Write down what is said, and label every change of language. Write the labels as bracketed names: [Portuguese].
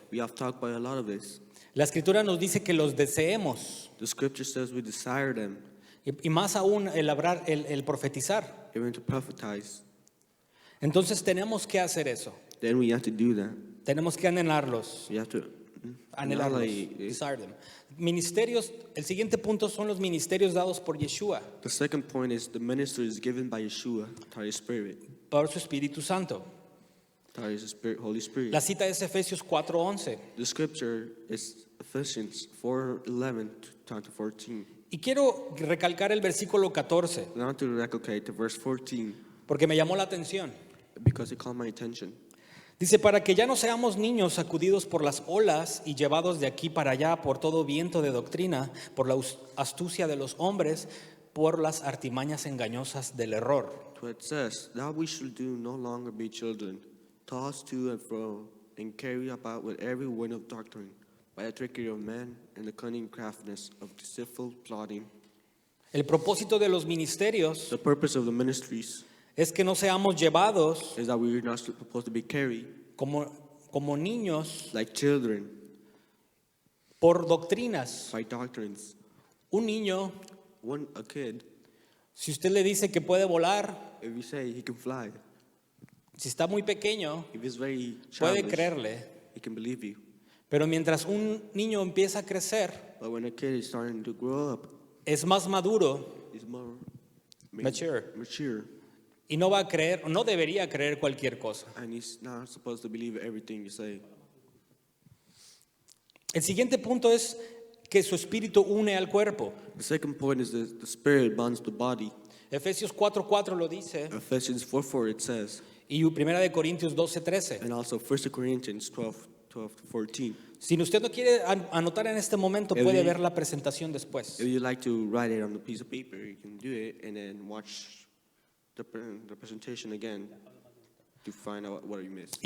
[English] We have talked by a lot of this. [Spanish] La Escritura nos dice que los deseemos [English] The scripture says we desire them, [Spanish] y más aún el profetizar. [English] even to prophesize. [Spanish] Entonces tenemos que hacer eso. [English] Then we have to do that. [Spanish] Tenemos que anhelarlos. [English] We have to [Spanish] Anhelarlos. [English] annihilate it. Desire them. [Spanish] Ministerios, el siguiente punto son los ministerios dados por Yeshua, [English] The second point is the ministry is given by Yeshua, through His Spirit, [Spanish] por su Espíritu Santo. [English] through His Spirit, Holy Spirit. [Spanish] La cita es Efesios 4:11. [English] The scripture is Ephesians 4:11 to 14. [Spanish] Y quiero recalcar el versículo 14, [English] And I want to recalculate to verse 14 [Spanish] porque me llamó la atención. [English] because it caught my attention. [Spanish] Dice, para que ya no seamos niños sacudidos por las olas y llevados de aquí para allá por todo viento de doctrina, por la astucia de los hombres, por las artimañas engañosas del error. [English] So it says, that we should do no longer be children, tossed to and fro, and carried about with every wind of doctrine, by the trickery of men and the cunning craftiness of deceitful plotting. [Spanish] El propósito de los ministerios [English] The purpose of the ministries [Spanish] es que no seamos llevados [English] is that we are not supposed to be carried [Spanish] como niños [English] like children [Spanish] por doctrinas. [English] by doctrines. [Spanish] Un niño, [English] A kid, [Spanish] si usted le dice que puede volar, [English] if you say he can fly, [Spanish] si está muy pequeño, [English] if he's very [Spanish] puede [English] childish, [Spanish] creerle. [English] he can believe you. [Spanish] Pero mientras un niño empieza a crecer, [English] But when a kid is starting to grow up, [Spanish] es más maduro [English] He's more Mature. [Spanish] y no va a creer, o no debería creer cualquier cosa. [English] and he's not supposed to believe everything you say. [Spanish] El siguiente punto es que su espíritu une al cuerpo. [English] The second point is that the spirit bonds the body. [Spanish] Efesios 4:4 lo dice, [English] Ephesians 4:4 it says, [Spanish] y 1 de Corintios 12:13. [English] and also 1 Corinthians 12:14. [Spanish] Si usted no quiere anotar en este momento, puede ver la presentación después. [English] If you like to write it on a piece of paper, you can do it and then watch the presentation again to find out what you missed.